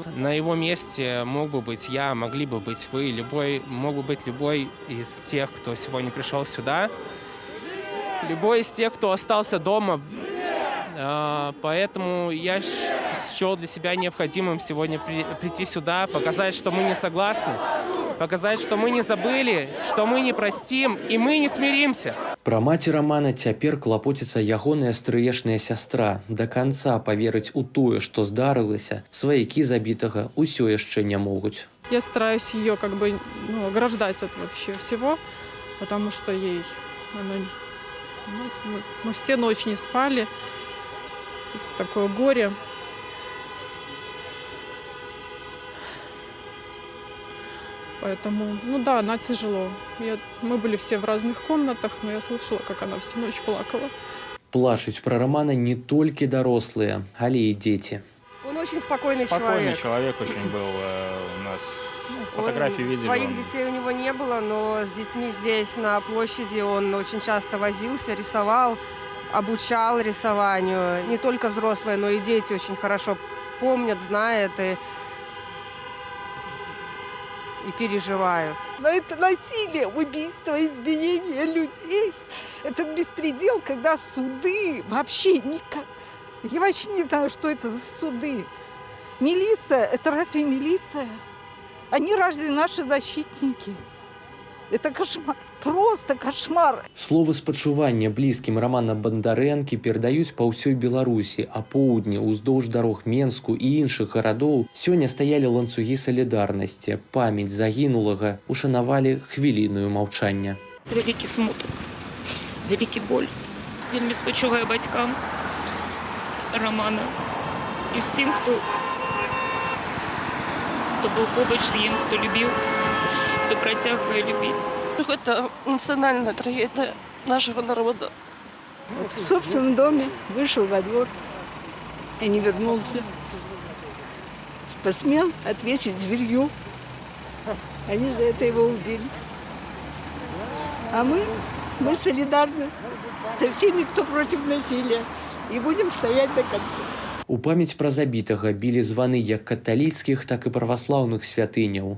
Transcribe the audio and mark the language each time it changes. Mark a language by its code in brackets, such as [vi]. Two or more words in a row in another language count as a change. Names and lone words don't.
[ru] На его месте мог бы быть я, могли бы быть вы, мог бы быть любой из тех, кто сегодня пришел сюда, любой из тех, кто остался дома. Поэтому я счел для себя необходимым сегодня прийти сюда, показать, что мы не согласны, показать, что мы не забыли, что мы не простим и мы не смиримся. [be] Пра маці Рамана цяпер клапоціцца ягоная стрыечная сястра. Да канца паверыць у тое, што здарылася, сваякі забітага ўсё яшчэ не могуць. [ru] Я стараюсь ее ограждать от вообще всего, потому что мы все ночь не спали. Такое горе. Поэтому, она тяжело. Мы были все в разных комнатах, но я слышала, как она всю ночь плакала. [be] Плачуць пра Рамана не толькі дарослыя, але і дзеці. [ru] Он очень спокойный человек. Спокойный человек очень был у нас. Фотографии видели. Своих детей у него не было, но с детьми здесь на площади он очень часто возился, рисовал, обучал рисованию. Не только взрослые, но и дети очень хорошо помнят, знают и переживают. Но это насилие, убийство, избиение людей. Этот беспредел, когда суды вообще никак... Я вообще не знаю, что это за суды. Милиция, это разве милиция? Они разве наши защитники? Это кошмар, просто кошмар. [be] Словы спачування блізкім Рамана Бандарэнкі перадаюць па ўсёй Беларусі, а поўдні, уздоўж дарог Менску і іншых гарадоў сёння стаялі ланцугі салідарнасці. Памяць загінулага ушанавалі хвілінаю маўчання. Вялікі смутак, вялікі боль. Вельмі спачуваю бацькам Рамана і всім, хто был побач з ім, хто любіў, хто працягвае любіць. [ru] Это национальная трагедия нашего народа. Вот в собственном доме вышел во двор и не вернулся. Посмел ответить зверью. Они за это его убили. А мы солидарны со всеми, кто против насилия. И будем стоять до конца. [be] У памяць пра забітага білі званы як каталіцкіх, так і праваслаўных святыняў.